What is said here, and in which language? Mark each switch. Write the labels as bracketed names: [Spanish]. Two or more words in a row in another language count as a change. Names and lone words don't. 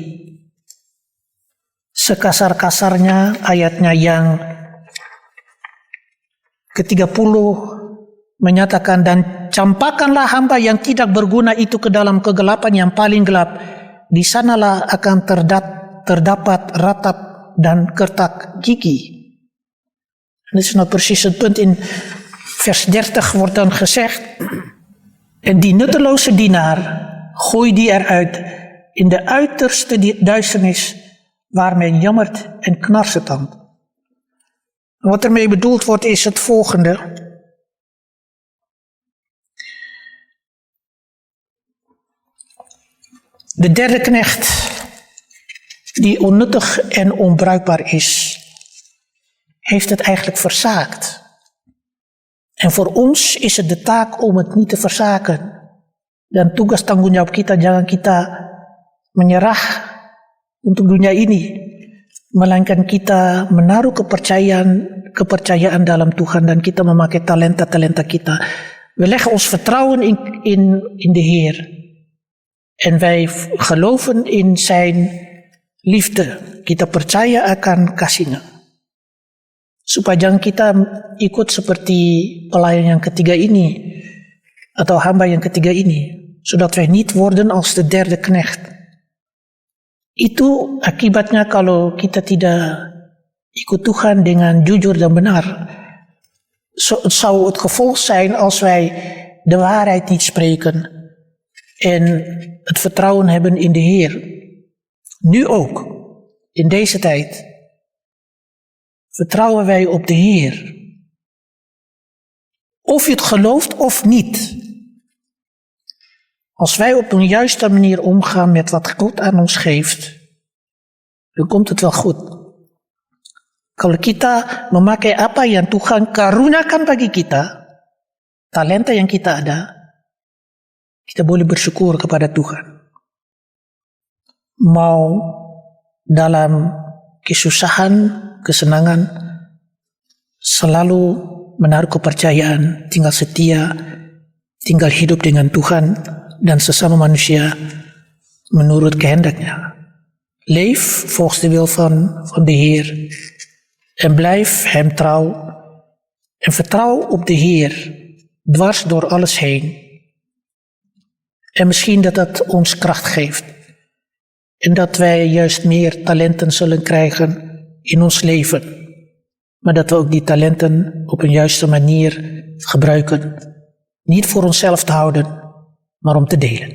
[Indonesian] sekasar-kasarnya ayatnya yang ke-30 menyatakan, dan campakkanlah hamba yang tidak berguna itu ke dalam kegelapan yang paling gelap. Di sanalah akan terdapat ratap dan kertak gigi. [Dutch] En dit is nou precies het punt. In vers 30 wordt dan gezegd, en die nutteloze dienaar, gooi die eruit in de uiterste duisternis, waar men jammert en knarsetandt. Wat ermee bedoeld wordt is het volgende. De derde knecht, die onnuttig en onbruikbaar is, heeft het eigenlijk verzaakt. En voor ons is het de taak om het niet te verzaken. [Indonesian] Dan tugas tanggung jawab kita, jangan kita menyerah untuk dunia ini, melainkan kita menaruh kepercayaan dalam Tuhan dan kita memakai talenta kita. [Dutch] We leggen ons vertrouwen in de Heer. En wij geloven in zijn liefde. [Indonesian] Kita percaya akan kasih-Nya. Supaya jangan kita ikut seperti pelayan yang ketiga ini, atau hamba yang ketiga ini. [Dutch] Zodat wij niet worden als de derde knecht. [Indonesian] Itu akibatnya kalau kita tidak ikut Tuhan dengan jujur dan benar. [Dutch] Het zou het gevolg zijn als wij de waarheid niet spreken en het vertrouwen hebben in de Heer. Nu ook, in deze tijd, vertrouwen wij op de Heer. Of je het gelooft of niet. Als wij op een juiste manier omgaan met wat God aan ons geeft, dan komt het wel goed. [Indonesian] Kalau kita memakai apa yang Tuhan karuniakan bagi kita, talenta yang kita ada, kita boleh bersyukur kepada Tuhan. Mau dalam kesusahan, kesenangan, selalu menaruh kepercayaan, tinggal setia, tinggal hidup dengan Tuhan dan sesama manusia, menurut kehendaknya. [Dutch] Leef volgens de wil van de Heer en blijf hem trouw en vertrouw op de Heer dwars door alles heen. En misschien dat dat ons kracht geeft en dat wij juist meer talenten zullen krijgen in ons leven, maar dat we ook die talenten op een juiste manier gebruiken, niet voor onszelf te houden, maar om te delen.